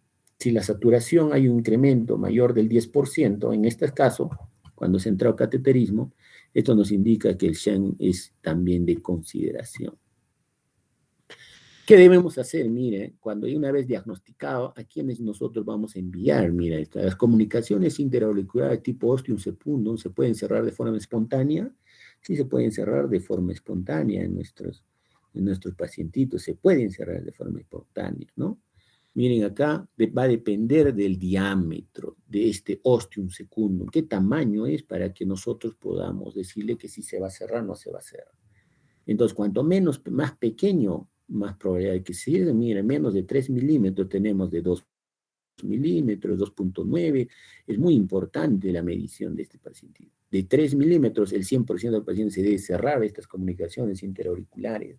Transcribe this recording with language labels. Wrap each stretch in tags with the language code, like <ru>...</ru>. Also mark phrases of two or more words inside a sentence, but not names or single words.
<es>Si la saturación hay un incremento mayor del 10%, en este caso, cuando se entra a cateterismo, esto nos indica que el shunt es también de consideración. ¿Qué debemos hacer? Mire, cuando una vez diagnosticado, ¿a quiénes nosotros vamos a enviar? Mira, las comunicaciones interauriculares tipo</es> <la>ostium secundum</la> <es>se pueden cerrar de forma espontánea. Sí, se pueden cerrar de forma espontánea en nuestros pacientitos, se pueden cerrar de forma espontánea, ¿no? Miren acá, va a depender del diámetro de este</es> <la>ostium secundum,</la> <es>qué tamaño es para que nosotros podamos decirle que si se va a cerrar o no se va a cerrar. Entonces, cuanto menos, más pequeño, más probabilidad de que se cierre. Mire, menos de 3 milímetros tenemos de 2 milímetros, 2,9. Es muy importante la medición de este paciente. De 3 milímetros, el 100% del paciente se debe cerrar estas comunicaciones interauriculares.</es>